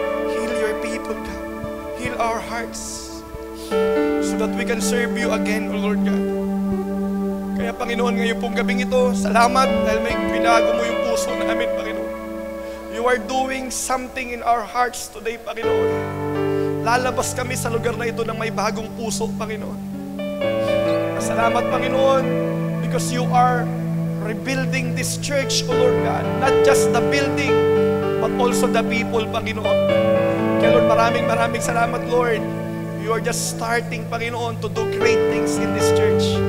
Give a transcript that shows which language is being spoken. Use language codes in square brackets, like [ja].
[en] Heal your people, God. Heal our hearts so that we can serve you again, O Lord God. [tl] Kaya Panginoon, ngayon pong gabing ito, salamat dahil may binago mo yung puso namin, Panginoon. [en] You are doing something in our hearts today, Panginoon. [tl] Lalabas kami sa lugar na ito ng may bagong puso, Panginoon. [en] Salamat, Panginoon, because you are rebuilding this church, O Lord God. Not just the building, but also the people, Panginoon. [tl] Kaya Lord, maraming salamat, Lord. [en] You are just starting, Panginoon, to do great things in this church.